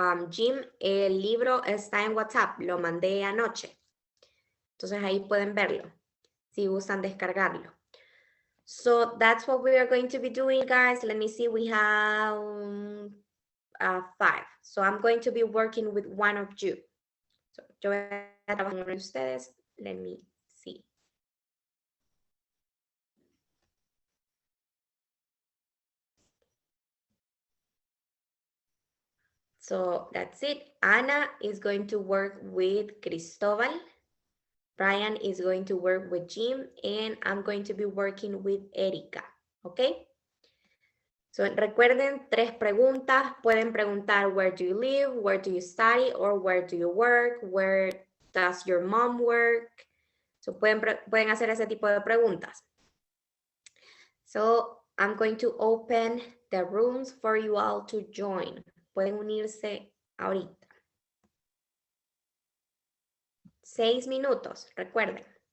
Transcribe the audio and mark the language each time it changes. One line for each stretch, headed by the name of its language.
Spanish: Jim, el libro está en WhatsApp, lo mandé anoche. Entonces ahí pueden verlo, si gustan descargarlo.
English: So that's what we are going to be doing, guys. Let me see, we have 5. So I'm going to be working with one of you.
Spanish: So, yo voy a trabajar con ustedes.
English: Let me see. So that's it. Ana is going to work with Cristobal. Brian is going to work with Jim, and I'm going to be working with Erika, ¿ok?
Spanish: So, recuerden, 3 preguntas. Pueden preguntar,
English: where do you live, where do you study, or where do you work, where does your mom work?
Spanish: So, pueden hacer ese tipo de preguntas.
English: So, I'm going to open the rooms for you all to join.
Spanish: Pueden unirse ahorita. 6 minutos, recuerden.